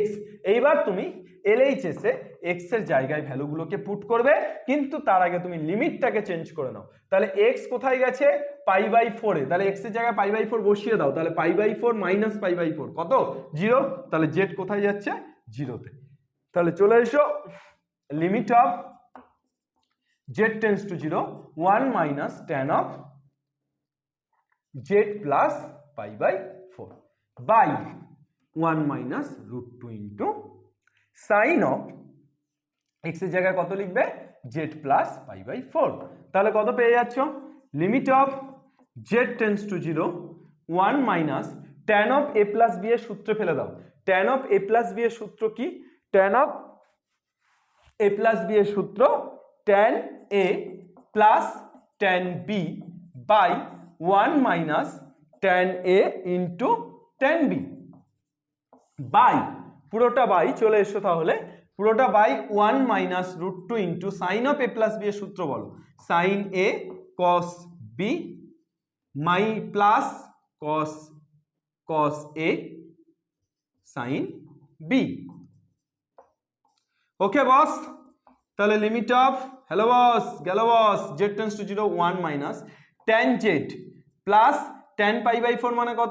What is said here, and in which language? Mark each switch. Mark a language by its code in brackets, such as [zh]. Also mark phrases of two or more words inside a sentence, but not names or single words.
[bn] এইবার তুমি LHS এ x এর জায়গায় ভ্যালুগুলোকে পুট করবে, কিন্তু তার আগে তুমি লিমিটটাকে চেঞ্জ করে নাও। তাহলে x কোথায় গেছে? π/4 এ, তাহলে x এর জায়গায় π/4 বসিয়ে দাও, তাহলে π/4 - π/4 কত? 0। তাহলে z কোথায় যাচ্ছে? 0 তে। তাহলে চলে এসো [en] limit of z tends to 0 1 - tan of z plus π/4 by 1 - √2 into sin of x [bn] এর জায়গায় কত লিখবে? [en] z plus π/4। [bn] তাহলে কত পেয়ে যাচ্ছ? [en] limit of z tends to 0 1 - tan of a plus b [bn] এর সূত্রে ফেলে দাও। [en] tan of a plus b [bn] এর সূত্র কি? [en] tan of a plus b [bn] এর সূত্র [en] tan a plus tan b by 1 - tan a into tan b বাই, [bn] পুরোটা বাই, চলে এসো তাহলে পুরোটা বাই [en] 1 - √2 into sin of a plus b [bn] এর সূত্র বলো। [en] sin a cos b plus cos a sin b। [bn] ওকে বস, তাহলে [en] limit of, [bn] হ্যালো বস, গেল বস, [en] z tends to 0 1 - tan z plus tan π/4 [bn] মানে কত?